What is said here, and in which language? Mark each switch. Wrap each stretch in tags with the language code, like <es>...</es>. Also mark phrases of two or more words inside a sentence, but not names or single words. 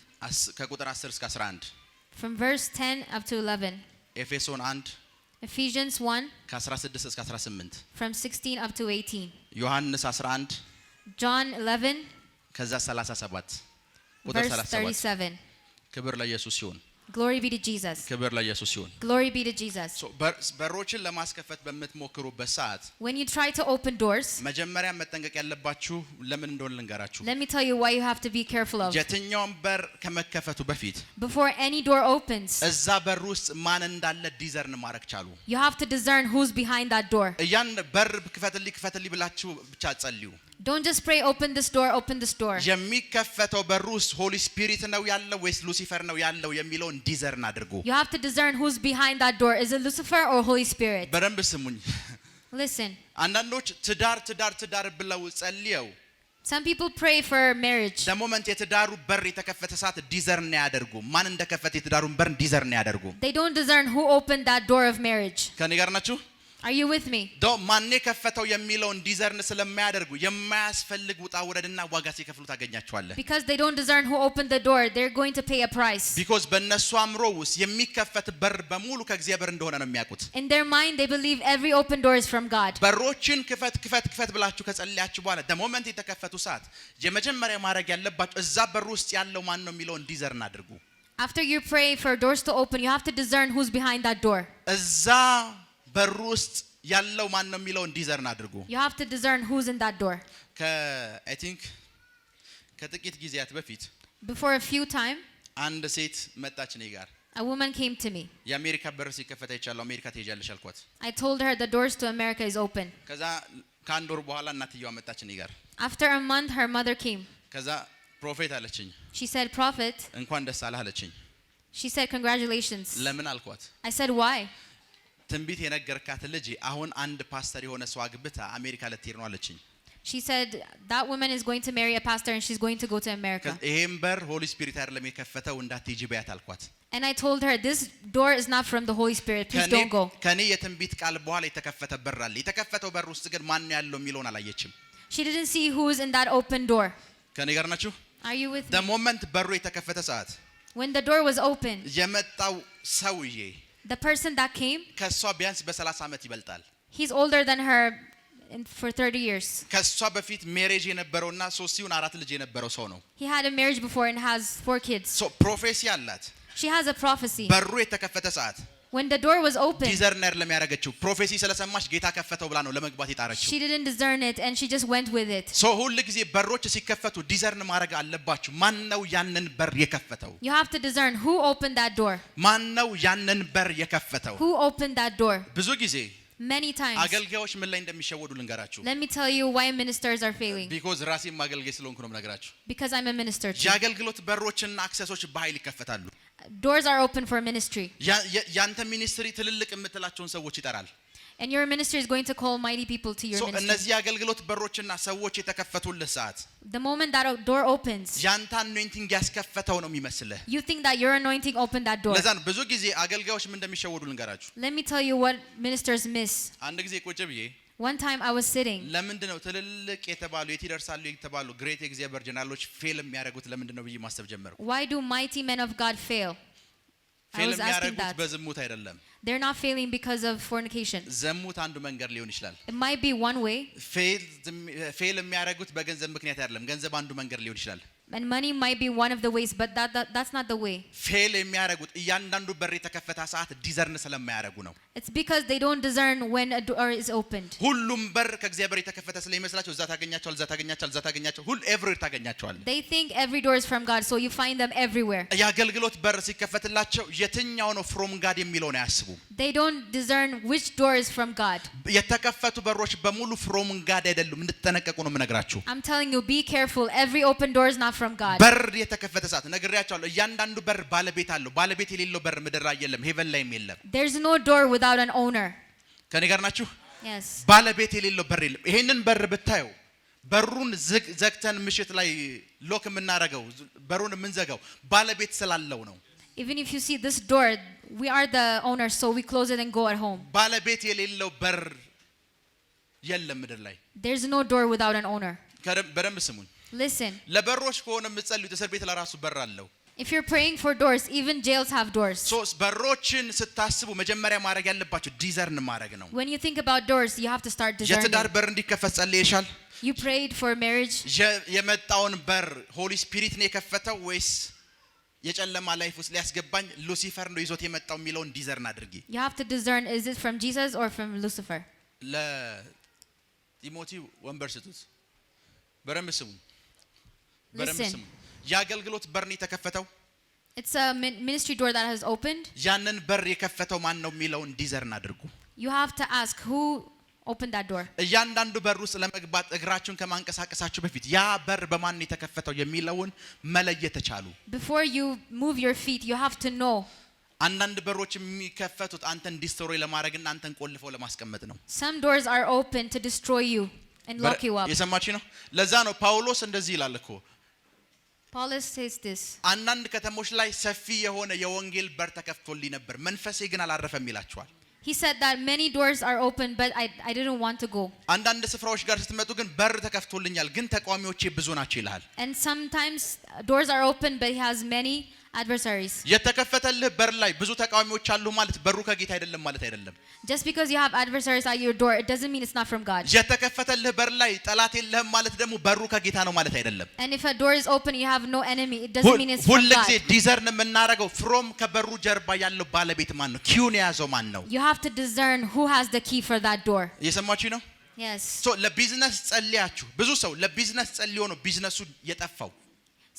<am>ከቁጥር 10 እስከ 11</am> <en>from verse 10 up to 11.</en> <am>ኤፌሶን 1</am> <en>Ephesians 1</en> <am>ከ16 እስከ 18</am> <en>from 16 up to 18.</en> <am>ዮሐንስ 11</am> <en>John 11</en> <am>ከዛ 37 ቁጥር</am> <en>verse 37 37.</en> <am>ክብር ለኢየሱስ ይሁን</am> <en>Glory be to Jesus.</en> <am>ክብር ለኢየሱስ ይሁን</am> <en>Glory be to Jesus.</en> <am>በሮችን ለማስከፈት በምትሞክሩበት ሰዓት</am> <en>When you try to open doors,</en> <am>መጀመሪያ መጠንቀቅ ያለባችሁ ለምን እንደሆነ ልንገራችሁ</am> <en>let me tell you why you have to be careful of.</en> <am>የትኛውም በር ከመከፈቱ በፊት</am> <en>Before any door opens,</en> <am>እዛ በር ውስጥ ማን እንዳለ ዲዘርን ማድረግ ቻሉ</am> <en>you have to discern who's behind that door.</en> <am>ያን በር ክፈትልኝ ብላችሁ ብቻ ጸልዩ</am> <en>Don't just pray open this door.</en> <am>የሚከፈተው በር ውስጥ ሆሊ ስፒሪት ነው ያለው ወይስ ሉሲፈር ነው ያለው የሚለውን ዲዘርን አድርጉ</am> <en>You have to discern who's behind that door. Is it Lucifer or Holy Spirit?</en> <am>በደንብ ስሙኝ</am> <en>Listen.</en> <am>አንዳንዶች ትዳር ብለው ጸልየው</am> <en>Some people pray for marriage. the moment</en> <am>የትዳሩ በር የተከፈተ ሰዓት ዲዘርን ያደርጉ ማን እንደከፈተ የትዳሩን በር ዲዘርን ያደርጉ</am> <en>They don't discern who opened that door of marriage.</en> <am>ከኔ ጋር ናችሁ</am> <en>Are you with me?</en> <am>ማን የከፈተው የሚለውን ዲዘርን ስለማያደርጉ የማያስፈልግ ውጣ ውረድና ዋጋ ሲከፍሉ ታገኛቸዋለህ</am> <en>Because they don't discern who opened the door, they're going to pay a price.</en> <am>because በእነሱ አእምሮ ውስጥ የሚከፈት በር በሙሉ ከእግዚአብሔር እንደሆነ ነው የሚያውቁት</am> <en>In their mind, they believe every open door is from God.</en> <am>በሮችን ክፈት ብላችሁ ከጸለያችሁ በኋላ</am> <en>the moment</en> <am>የተከፈቱ ሰዓት የመጀመሪያ ማድረግ ያለባችሁ እዛ በር ውስጥ ያለው ማን ነው የሚለውን ዲዘርን አድርጉ</am> <en>After you pray for doors to open, you have to discern who's behind that door.</en> <am>እዛ በር ውስጥ ያለው ማን ነው የሚለውን ዲዘርን አድርጉ</am> <en>You have to discern who's in that door. I think</en> <am>ከጥቂት ጊዜያት በፊት</am> <en>Before a few time,</en> <am>አንድ ሴት መጣች እኔ ጋር</am> <en>A woman came to me.</en> <am>የአሜሪካ በር ሲከፈት አይቻለሁ አሜሪካ ትሄጃለሽ አልኳት</am> <en>I told her the doors to America is open.</en> <am>ከዛ ከአንድ ወር በኋላ እናትየዋ መጣች እኔ ጋር</am> <en>After a month, her mother came.</en> <am>ከዛ ፕሮፌት አለችኝ</am> <en>She said, Prophet.</en> <am>እንኳን ደስ አለህ አለችኝ</am> <en>She said, congratulations.</en> <am>ለምን አልኳት</am> <en>I said, why?</en> <am>ትንቢት የነገርካት ልጅ አሁን አንድ ፓስተር የሆነ ሰው አግብታ አሜሪካ ልትሄድ ነው አለችኝ</am> <en>She said, that woman is going to marry a pastor and she's going to go to America.</en> <am>ይሄን በር ሆሊ ስፒሪት አይደለም የከፈተው እንዳትሄጂ በያት አልኳት</am> <en>And I told her, this door is not from the Holy Spirit. Please don't go.</en> <am>ከኔ የትንቢት ቃል በኋላ የተከፈተ በር አለ የተከፈተው በር ውስጥ ግን ማን ያለው የሚለውን አላየችም</am> <en>She didn't see who is in that open door.</en> <am>ከኔ ጋር ናችሁ</am> <en>Are you with the me?</en> <am>moment በሩ የተከፈተ ሰዓት</am> <en>When the door was open,</en> <am>የመጣው ሰውዬ</am> <en>the person that came,</en> <am>ከሷ ቢያንስ በ30 ዓመት ይበልጣል</am> <en>he's older than her for 30 years.</en> <am>ከሷ በፊት ሜሬጅ የነበረውና 3 ልጅ የነበረው ሰው ነው</am> <en>He had a marriage before and has 4 kids.</en> <am>ሶ ፕሮፌሲ አላት</am> <en>She has a prophecy.</en> <am>በሩ የተከፈተ ሰዓት</am> <en>When the door was open,</en> <am>ዲዘርነር ለሚያረጋችው ፕሮፌሲ ስለሰማች ጌታ ከፈተው ብላ ነው ለመግባት የጣረችው</am> <en>she didn't discern it and she just went with it.</en> <am>ሶ ሁሉ ጊዜ በሮች ሲከፈቱ ዲዘርን ማድረግ አለባችሁ ማን ነው ያንን በር የከፈተው</am> <en>You have to discern who opened that door.</en> <am>ማን ነው ያንን በር የከፈተው</am> <en>Who opened that door?</en> <am>ብዙ ጊዜ</am> <en>Many times.</en> <am>አገልጋዮች ምን ላይ እንደሚሸወዱ ልንገራችሁ</am> <en>Let me tell you why ministers are failing.</en> <am>ቢኮዝ ራሴም አገልጋይ ስለሆንኩ ነው የምነግራችሁ</am> <en>Because I'm a minister too.</en> <am>የአገልግሎት በሮችና አክሰሶች በኃይል ይከፈታሉ</am> <en>Doors are open for ministry.</en> <am>ያንተ ሚኒስትሪ ትልልቅ የምትላቸውን ሰዎች ይጠራል</am> <en>And your ministry is going to call mighty people to your ministry.</en> <am>እነዚህ አገልግሎት በሮችና ሰዎች የተከፈቱልህ ሰዓት</am> <en>The moment that door opens,</en> <am>ያንተ አኖይንቲንግ ያስከፈተው ነው የሚመስልህ</am> <en>you think that your anointing opened that door.</en> <am>ለዛ ነው ብዙ ጊዜ አገልጋዮች ምን እንደሚሸወዱ ልንገራችሁ</am> <en>Let me tell you what ministers miss.</en> <am>አንድ ጊዜ ቁጭ ብዬ</am> <en>One time I was sitting.</en> <am>ለምንድን ነው ትልልቅ የተባሉ የት ይደርሳሉ የተባሉ ግሬት የእግዚአብሔር ጀነራሎች ፌል የሚያደርጉት ለምንድን ነው ብዬ ማሰብ ጀመርኩ</am> <en>Why do mighty men of God fail? I ፌል was asking</en> <am>የሚያደርጉት</am> <en>that.</en> <am>በዝሙት አይደለም</am> <en>They're not failing because of fornication.</en> <am>ዘሙት አንዱ መንገድ ሊሆን ይችላል</am> <en>It might be one way,</en> <am>ፌል የሚያደርጉት በገንዘብ ምክንያት አይደለም ገንዘብ አንዱ መንገድ ሊሆን ይችላል</am> <en>and money might be one of the ways, but that's not the way.</en> <am>ፌል የሚያደርጉት እያንዳንዱ በር የተከፈተ ሰዓት ዲዘርን ስለማያደርጉ ነው</am> <en>It's because they don't discern when a door is opened.</en> <am>ሁሉም በር ከእግዚአብሔር የተከፈተ ስለሚመስላቸው እዛ ታገኛቸዋል እዛ ታገኛቸዋል እዛ ታገኛቸዋል ሁሉ ኤቭሪዌር ታገኛቸዋል</am> <en>They think every door is from God, so you find them everywhere.</en> <am>የአገልግሎት በር ሲከፈትላቸው የትኛው ነው</am> <en>from God</en> <am>የሚለውን አያስቡም</am> <en>They don't discern which door is from God.</en> <am>የተከፈቱ በሮች በሙሉ</am> <en>from God</en> <am>አይደሉም እንድትጠነቀቁ ነው የምነግራችሁ</am> <en>I'm telling you, be careful. Every open door is not from God.</en> <am>በር የተከፈተ ሰዓት ነግሬያቸዋለሁ እያንዳንዱ በር ባለቤት አለው ባለቤት የሌለው በር ምድር ላይ የለም ሄቨን ላይም የለም</am> <en>There's no door without an owner.</en> <am>ከኔ ጋር ናችሁ</am> <en>Yes.</en> <am>ባለቤት የሌለው በር የለም ይሄንን በር ብታዩ በሩን ዘግተን ምሽት ላይ ሎክ የምናረገው በሩን የምንዘጋው ባለቤት ስላለው ነው</am> <en>Even if you see this door, we are the owners, so we close it and go at home.</en> <am>ባለቤት የሌለው በር የለም ምድር ላይ</am> <en>There's no door without an owner.</en> <am>በደንብ ስሙኝ</am> <en>Listen,</en> <am>ለበሮች ከሆነ የምትጸልዩት እስር ቤት ለራሱ በር አለው</am> <en>if you're praying for doors, even jails have doors.</en> <am>ሶስት በሮችን ስታስቡ መጀመሪያ ማድረግ ያለባችሁ ዲዘርን ማድረግ ነው</am> <en>When you think about doors, you have to start</en> <am>የትዳር</am> <en>discerning.</en> <am>በር እንዲከፈት ጸልየሻል</am> <en>You prayed for marriage.</en> <am>የመጣውን በር ሆሊ ስፒሪት ነው የከፈተው ወይስ የጨለማ ላይፍ ውስጥ ሊያስገባኝ ሉሲፈር ነው ይዞት የመጣው የሚለውን ዲዘርን አድርጊ</am> <en>You have to discern, is it from Jesus or from Lucifer?</en> <am>ለጢሞቲ ወንበር ስጡት በደንብ ስሙ በደንብ</am> <en>Listen.</en> <am>ስሙ የአገልግሎት በር ነው የተከፈተው</am> <en>It's a ministry door that has opened.</en> <am>ያንን በር የከፈተው ማን ነው የሚለውን ዲዘርን አድርጉ</am> <en>You have to ask who opened that door.</en> <am>እያንዳንዱ በር ውስጥ ለመግባት እግራችሁን ከማንቀሳቀሳችሁ በፊት ያ በር በማን ነው የተከፈተው የሚለውን መለየት ተቻሉ</am> <en>Before you move your feet, you have to know.</en> <am>አንዳንድ በሮች የሚከፈቱት አንተን ዲስትሮይ ለማድረግና አንተን ቆልፈው ለማስቀመጥ ነው</am> <en>Some doors are open to destroy you and lock you up.</en> <am>የሰማችሁ ነው ለዛ ነው ጳውሎስ እንደዚህ ይላል እኮ</am> <en>Paul says this.</en> <am>አንዳንድ ከተሞች ላይ ሰፊ የሆነ የወንጌል በር ተከፍቶልኝ ነበር መንፈሴ ግን አላረፈም ይላችኋል</am> <en>He said that many doors are open, but I didn't want to go.</en> <am>አንዳንድ ስፍራዎች ጋር ስትመጡ ግን በር ተከፍቶልኛል ግን ተቃዋሚዎቼ ብዙ ናቸው ይላል</am> <en>And sometimes doors are open, but he has many adversaries.</en> <am>የተከፈተልህ በር ላይ ብዙ ተቃዋሚዎች አሉ ማለት በሩ ከጌታ አይደለም ማለት አይደለም</am> <en>Just because you have adversaries at your door, it doesn't mean it's not from God.</en> <am>የተከፈተልህ በር ላይ ጠላት የለህም ማለት ደግሞ በሩ ከጌታ ነው ማለት አይደለም</am> <en>And if a door is open, you have no enemy, it doesn't mean it's from</en> <am>ሁሉ ጊዜ</am> <en>God.</en> <am>ዲዘርን የምናረገው ፍሮም ከበሩ ጀርባ ያለው ባለቤት ማን ነው ኪውን የያዘው ማን ነው</am> <en>You have to discern who has the key for that door.</en> <am>እየሰማችሁ ነው</am> <en>Yes.</en> <am>ሶ ለቢዝነስ ጸልያችሁ ብዙ ሰው ለቢዝነስ ጸልዮ ነው ቢዝነሱ የጠፋው</am>